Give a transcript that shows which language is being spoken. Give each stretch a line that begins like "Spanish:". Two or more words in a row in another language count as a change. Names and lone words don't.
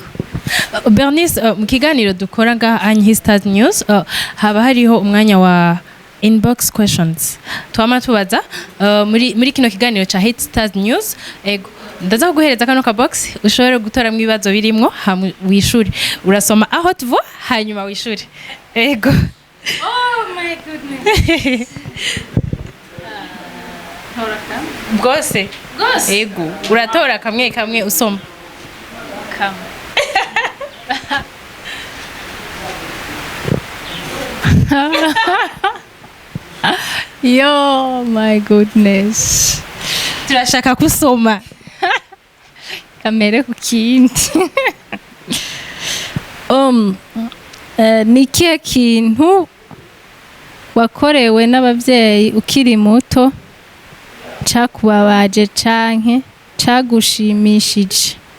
Rundi: Bernice, mu kiganiro dukora ngaha His Stars News haba hariho umwanya wa
English: inbox questions
Rundi: twama tubaza muri kino kiganiro cha His Stars News. Ego ndaza kuguhereza kano ka box ushobore gutora mu bibazo birimwo wishure, urasoma aho tuvo hanyuma wishure. Ego.
English: Oh my goodness.
Rundi: Bwose ego uratora kamwe kamwe usoma kamwe.
English: Yo my goodness,
Rundi: turashaka kusoma kamere ku kindi. Ni ikihe kintu wakorewe n'abavyeyi ukiri muto cakubabaje canke cagushimishije?